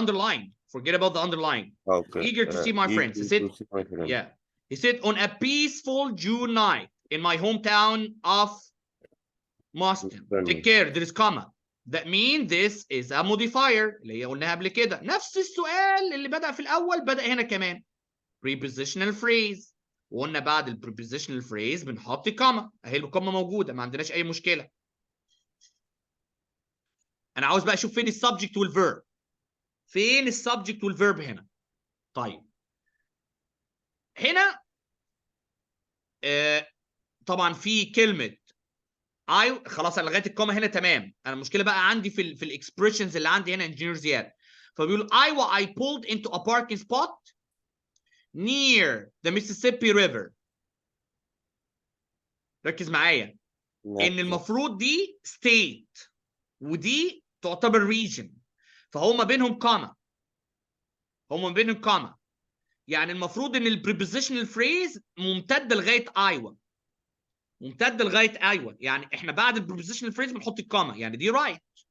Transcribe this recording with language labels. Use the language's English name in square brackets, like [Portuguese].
[English] underline, forget about the underline. Okay. eager to see my friends. He Eager said, to see my friend. yeah, he said on a peaceful June night in my hometown of Boston. Take care, there is comma. That means this is a modifier [Arabic] اللي هي قلناها قبل كده. نفس السؤال اللي بدأ في الأول بدأ هنا كمان. prepositional phrase. وقلنا بعد ال prepositional phrase بنحط كوما. أهي الكوما موجودة، ما عندناش أي مشكلة. أنا عاوز بقى أشوف فين السبجكت والفيرب. فين السبجكت والفيرب هنا؟ طيب. هنا طبعا في كلمة خلاص انا لغايه الكوما هنا تمام. انا المشكله بقى عندي في الاكسبريشنز اللي عندي هنا انجينير زياد. فبيقول [English] I pulled into a parking spot near the Mississippi River. [Arabic] ركز معايا ان المفروض دي state ودي تعتبر region، فهم بينهم كوما، هم بينهم كوما. يعني المفروض ان البريبوزيشنال فريز ممتده لغايه ايوه، ممتده لغايه ايوه، يعني احنا بعد البريبوزيشنال فريز بنحط الكوما، يعني دي رايت.